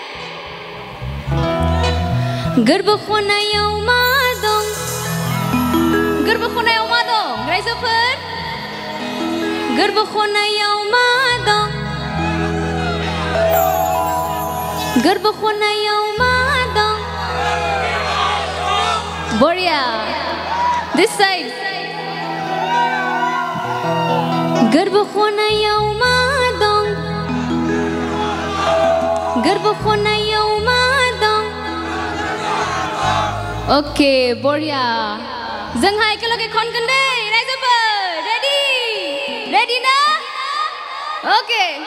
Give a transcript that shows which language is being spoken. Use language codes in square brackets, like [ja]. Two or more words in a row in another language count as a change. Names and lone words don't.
[brx] गोरबो खनायाव मा दं गोरबो खनायाव मा दं रायजोफोर गोरबो खनायाव मा दं गोरबो खनायाव मा दं बरिया [en] this side [brx] गोरबो खनायाव मा दं गोरबो खनायाव मा दं ओके बरिया जोंहा एकेलगे खनगोन दे रायजोफोर रेडी ना ओके